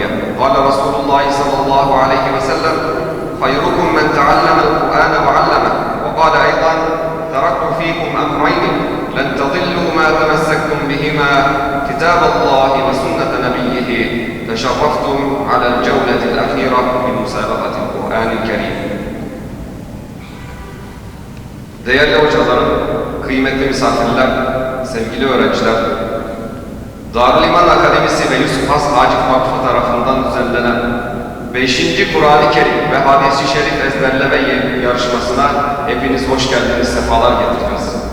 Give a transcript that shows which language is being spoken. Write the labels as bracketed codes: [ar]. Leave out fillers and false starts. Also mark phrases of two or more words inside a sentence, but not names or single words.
[ar] قال رسول الله صلى الله عليه وسلم: خيركم من تعلم القرآن وعلمه. وقال أيضا: تركت فيكم أمرين لن تضلوا ما تمسكتم بهما، كتاب الله وسنة نبيه. تشرفتم على الجولة الأخيرة من مسابقة القرآن الكريم. [tr] Değerli hocalarım, kıymetli misafirler, sevgili öğrenciler, Darül İman Akademisi ve Yusuf Has Hacip Vakfı tarafından düzenlenen 5. Kur'an-ı Kerim ve Hadis-i Şerif ezberleme yarışmasına hepiniz hoş geldiniz, sefalar getirdiniz.